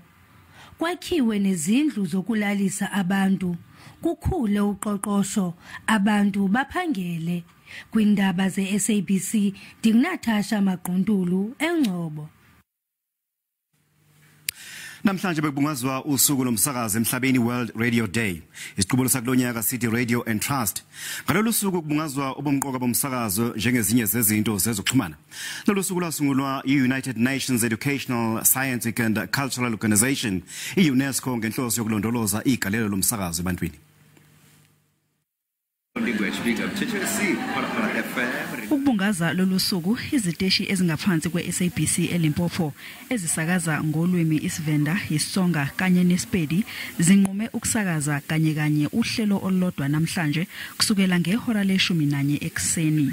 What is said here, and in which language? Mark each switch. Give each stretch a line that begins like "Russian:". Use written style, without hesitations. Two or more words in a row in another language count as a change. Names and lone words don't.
Xhosa: Kwakhiwe nezindlu zokulalisa abantu, kukhule uqoqosho, abantu baphangele. Kwindaba zeSABC, Natasha Maqhuntulu, eNgcobo.
Zulu: Namhlanje bekubungazwa usuku lomsakazo emhlabeni World Radio Day. Isiqubulo sakulonyaka sithi
English: Radio and Trust.
Zulu: Ngalolu suku kubungazwa ubumqoka bomsakazo njengezinye zezinto zezokuxhumana. Lolu suku lasungulwa iUnited Nations Educational, Scientific and Cultural Organization, iUNESCO ngenhloso yokulondoloza igalelo lomsakazo ebantwini. Ukubungaza lolu suku iziteshi ezingaphansi kweSABC eLimpopo ezisakaza ngolwimi isiVenda, iSonga kanye neSpedi zinqume ukusakaza kanye uhlelo olulodwa namhlanje kusukela ngehora le-11 ekseni.